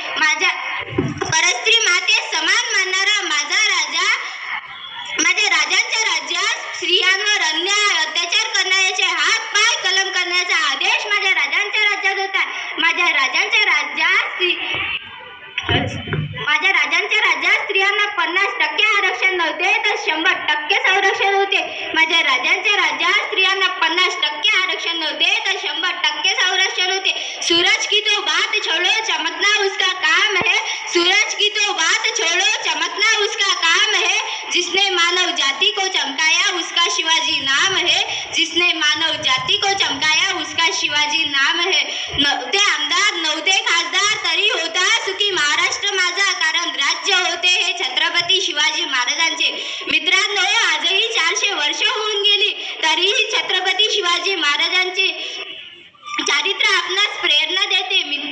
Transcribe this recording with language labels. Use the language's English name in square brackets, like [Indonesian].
[Marathi] माझ्या परस्त्री माते समान मानणारा माझा राजा, माझ्या राजांच्या राज्यात स्त्रियांवर अन्याय अत्याचार करण्याचे हात पाय कलम करण्याचा आदेश माझ्या राजांच्या राज्यात होता. माझ्या राजांच्या राज्यात स्त्रियांना 50% आरक्षण नव्हते, तर 100% संरक्षण होते. माझ्या राजांच्या राज्यात स्त्रियांना 50% आरक्षण नव्हते, तर 100% संरक्षण होते. [Hindi] सूरज की तो बात छोड़ो, चमकना उसका काम है. सूरज की तो बात छोड़ो, चमकना उसका काम है. जिसने मानव जाति को चमकाया उसका शिवाजी नाम है. जिसने मानव जाति को चमकाया उसका शिवाजी नाम है. [Marathi] नव्हते आमदार, नव्हते खासदार, तरी होता सुखी महाराष्ट्र माझा, कारण राज्य होते हे छत्रपती शिवाजी महाराजांचे. मित्रांनो, आजही 400 वर्ष होऊन गेली, तरीही छत्रपती शिवाजी महाराजांचे चारित्र्य आपणास प्रेरणा देते.